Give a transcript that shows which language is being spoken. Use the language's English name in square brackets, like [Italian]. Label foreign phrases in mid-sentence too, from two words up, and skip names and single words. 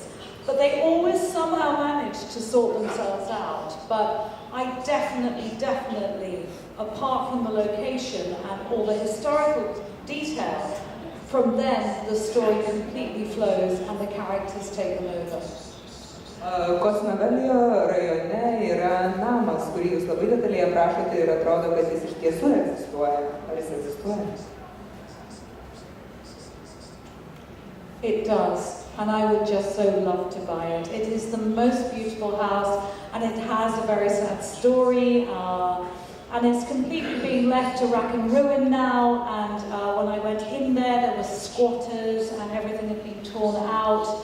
[English] But they always somehow manage to sort themselves out. But I definitely, apart from the location and all the historical detail, from then the story completely flows and the characters take them over. [Lithuanian] Kosmavelijos rajone yra namas, kurį jūs labai detaliai aprašote ir atrodo, kad jis iš tiesų egzistuoja. Ar jis egzistuoja? [English] It does, and I would just so love to buy it. It is the most beautiful house, and it has a very sad story, and it's completely being left to rack and ruin now. And when I went in there were squatters, and everything had been torn out.